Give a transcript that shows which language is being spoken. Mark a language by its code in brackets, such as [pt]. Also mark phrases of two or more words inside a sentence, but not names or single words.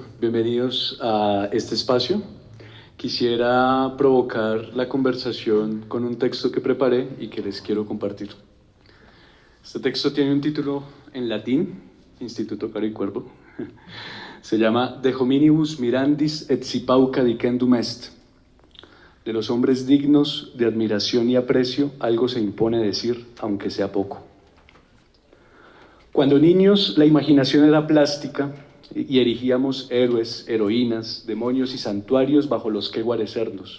[es] Bienvenidos a este espacio. Quisiera provocar la conversación con un texto que preparé y que les quiero compartir. Este texto tiene un título en latín, Instituto Caro y Cuervo. [la] Se llama De hominibus mirandis et si pauca dicendum est. [es] De los hombres dignos de admiración y aprecio, algo se impone decir, aunque sea poco. Cuando niños, la imaginación era plástica y erigíamos héroes, heroínas, demonios y santuarios bajo los que guarecernos.